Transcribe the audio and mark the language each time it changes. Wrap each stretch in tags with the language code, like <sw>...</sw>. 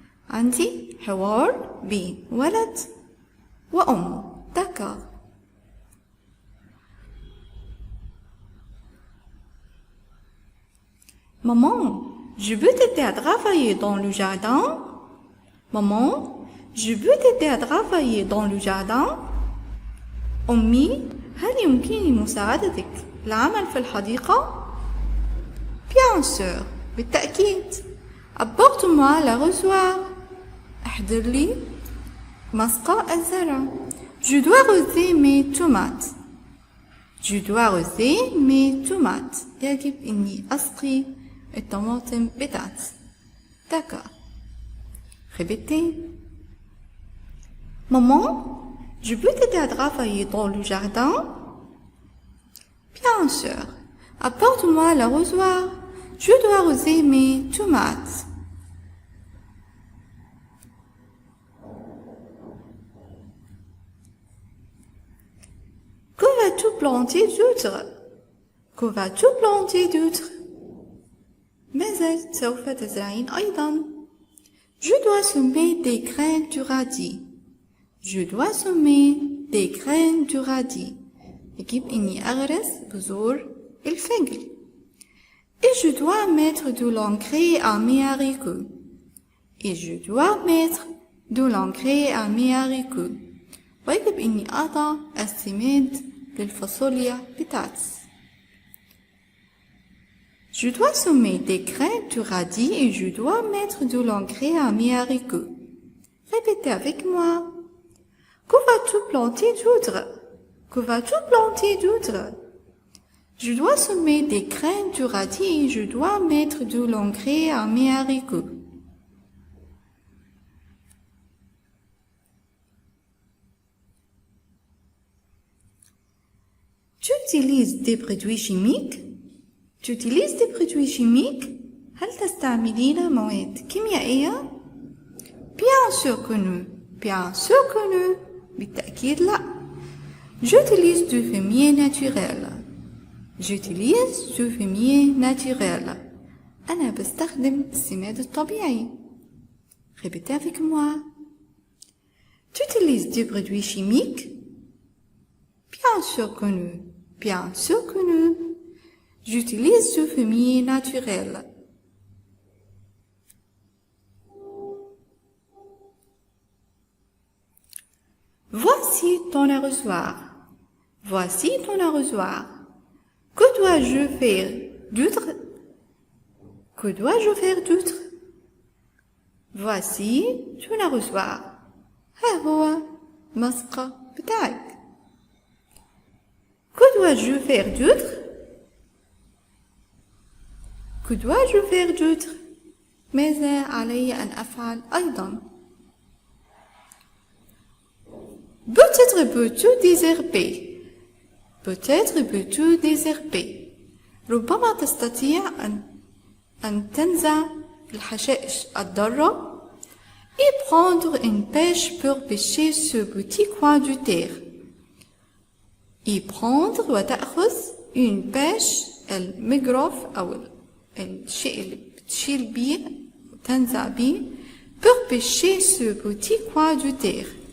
<ar>عندي حوار بين ولد وأمه.</ar> <fr>D'accord. Maman, je peux t'aider à travailler dans le jardin? Maman, je peux t'aider à travailler dans le jardin?</fr> <ar>أمي، هل يمكنني مساعدتك العمل في الحديقة؟</ar> <fr>Bien sûr,</fr> <ar>بالتأكيد.</ar> <fr>Apporte-moi l'arrosoir.</fr> <ar>احضر لي مسقى الزرع.</ar> <fr>Je dois arroser mes tomates. Je dois arroser mes tomates.</fr> <ar>يجب إني أسقي الطماطم بتاعتي.</ar> <fr>D'accord. Répétez. Maman, je peux t'aider à travailler dans le jardin? Bien sûr. Apporte-moi l'arrosoir. Je dois arroser mes tomates. Que vas-tu planter d'autre? Que vas-tu planter d'autre?</fr> <ar>ماذا سوف تزرعين أيضا؟</ar> <fr>Je dois semer des graines du radis. Je dois semer des graines du radis.</fr> <ar>يجب إني أغرس بذور الفجل.</ar> <fr>Et je dois mettre de l'engrais à mes haricots. Et je dois mettre de l'engrais à mes haricots.</fr> <ar>ويجب إني أضع السماد للفاصوليا بتاعتي.</ar> <fr>Je dois semer des graines du radis et je dois mettre de l'engrais à mes haricots. Répétez avec moi. Que vas-tu planter d'autre? Que vas-tu planter d'autre? Je dois semer des graines du radis et je dois mettre de l'engrais à mes haricots. Tu utilises des produits chimiques? Tu utilises des produits chimiques?</fr> <ar>هل تستعملين مواد كيميائية؟</ar> <fr>Bien sûr que non. Bien sûr que non.</fr> <ar>بالتأكيد لا.</ar> <fr>J'utilise du fumier naturel. J'utilise du fumier naturel.</fr> <ar>أنا بستخدم السماد الطبيعي.</ar> <fr>Répétez avec moi. Tu utilises des produits chimiques? Bien sûr que non. Bien sûr que non. J'utilise du fumier naturel. Voici ton arrosoir. Voici ton arrosoir. Que dois-je faire d'autre? Que dois-je faire d'autre? Voici ton arrosoir.</fr> <ar>ها هو مسقى بتاعك.</ar> <fr>Que dois-je faire d'autre? Que dois-je faire d'autre?</fr> <ar>ماذا علي أن أفعل أيضا؟</ar> <fr>Peut-être peux-tu désherber. Peut-être peux-tu désherber.</fr> <ar>ربما تستطيع أن تنزع الحشائش الضارة</ar> <fr>et prendre une pêche pour pêcher ce petit coin du terre. Et prendre</fr> <ar>وتأخذ</ar> <fr>une pêche</fr> <ar>المجرف أو الشيء اللي بتشيل بيه وتنزع بيه</ar> <fr>pour pêcher ce petit coin du terre.</fr>